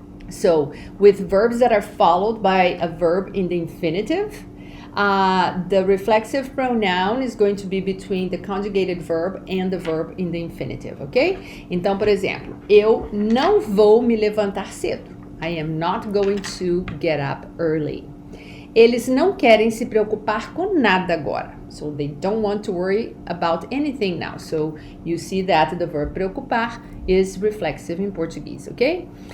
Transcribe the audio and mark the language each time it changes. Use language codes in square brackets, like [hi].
[en] So, with verbs that are followed by a verb in the infinitive, the reflexive pronoun is going to be between the conjugated verb and the verb in the infinitive, ok? [pt] Então, por exemplo, eu não vou me levantar cedo. [en] I am not going to get up early. [pt] Eles não querem se preocupar com nada agora. [en] So they don't want to worry about anything now. So you see that the verb preocupar is reflexive in Portuguese, okay?